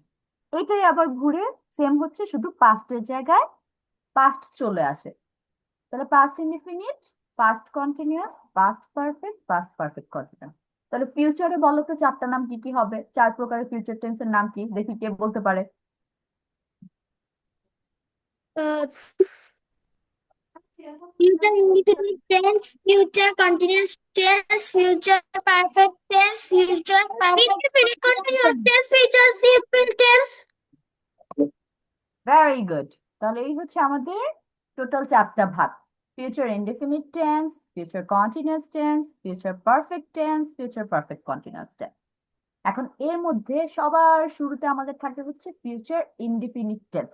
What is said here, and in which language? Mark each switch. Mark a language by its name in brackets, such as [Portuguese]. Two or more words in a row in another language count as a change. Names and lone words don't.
[Bangla] এটাই আবার ঘুরে সেম হচ্ছে, শুধু পাস্টের জায়গায় পাস্ট চলে আসে। [English] তাহলে past indefinite, past continuous, past perfect, past perfect continuous। [Bangla] তাহলে ফিউচারে বলো তো চারটা নাম কি কি হবে? চার প্রকারের [English] future tense [Bangla] নাম কি, দেখি কে বলতে পারে? [English] Future indefinite tense, future continuous tense, future perfect tense, future perfect indefinite continuous tense, future simple tense. very good. [Bangla] তাহলে এই হচ্ছে আমাদের টোটাল চারটা ভাগ: [English] future indefinite tense, future continuous tense, future perfect tense, future perfect continuous tense. [Bangla] এখন এর মধ্যে সবার শুরুতে আমাদের থাকে হচ্ছে [English] future indefinite tense.